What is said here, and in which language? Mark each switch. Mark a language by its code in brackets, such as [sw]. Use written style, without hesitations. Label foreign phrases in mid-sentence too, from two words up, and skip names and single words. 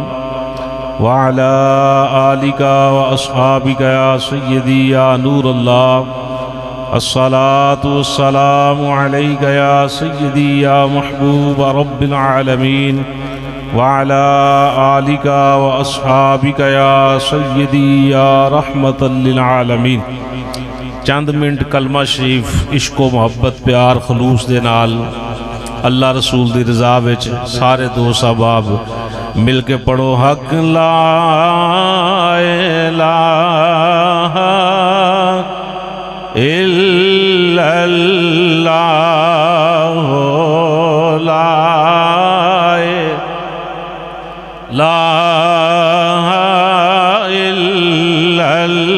[ar] وعلى آلك وأصحابك يا سيدي يا نور الله الصلاة والسلام عليك يا سيدي يا محبوب رب العالمين وعلى آلك وأصحابك يا سيدي يا رحمة للعالمين [pa] چند منٹ کلمہ شریف عشق و محبت پیار خلوص دے نال اللہ رسول دی رضا وچ سارے دوست احباب مل کے پڑھو حق لا [ar] الہ الا اللہ لا الہ الا